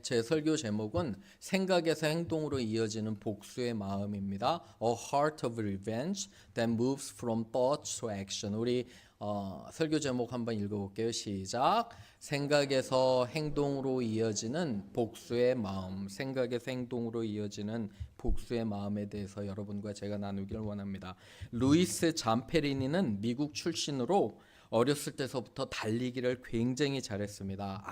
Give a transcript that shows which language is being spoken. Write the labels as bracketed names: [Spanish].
[Korean] 제 설교 제목은 생각에서 행동으로 이어지는 복수의 마음입니다. [English] A heart of revenge that moves from thought to action. [Korean] 우리 설교 제목 한번 읽어볼게요. 시작. 생각에서 행동으로 이어지는 복수의 마음. 생각에서 행동으로 이어지는 복수의 마음에 대해서 여러분과 제가 나누기를 원합니다. 루이스 잠페리니는 미국 출신으로 어렸을 때서부터 달리기를 굉장히 잘했습니다.